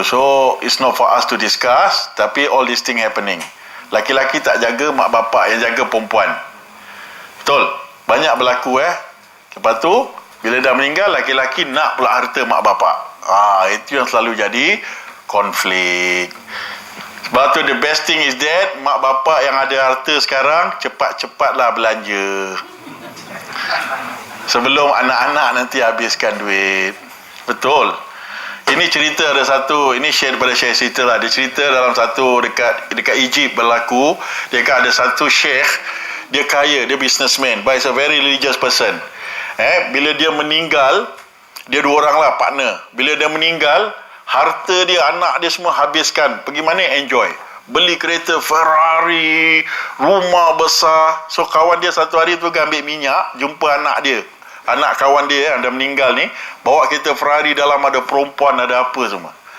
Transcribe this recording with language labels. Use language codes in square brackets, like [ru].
[en] So it's not for us to discuss, [ms] tapi [en] all this thing happening. [ms] Laki-laki tak jaga mak bapak, yang jaga perempuan. Betul, banyak berlaku. Lepas tu bila dah meninggal, laki-laki nak pula harta mak bapak. Itu yang selalu jadi konflik. Sebab tu [en] the best thing is that [ms] mak bapak yang ada harta sekarang, cepat-cepatlah belanja sebelum anak-anak nanti habiskan duit. Betul. Ini cerita ada satu, ini share daripada saya cerita lah. Dia cerita dalam satu dekat Egypt berlaku. Dia kan ada satu sheikh, dia kaya, dia businessman, [en] but he's a very religious person. [ms] Bila dia meninggal, dia 2 orang lah partner. Bila dia meninggal, harta dia, anak dia semua habiskan. Pergi mana? Enjoy. Beli kereta Ferrari, rumah besar. So kawan dia satu hari tu ambil minyak, jumpa anak dia. Anak kawan dia yang dah meninggal ni bawa kereta Ferrari, dalam ada perempuan, ada apa semua.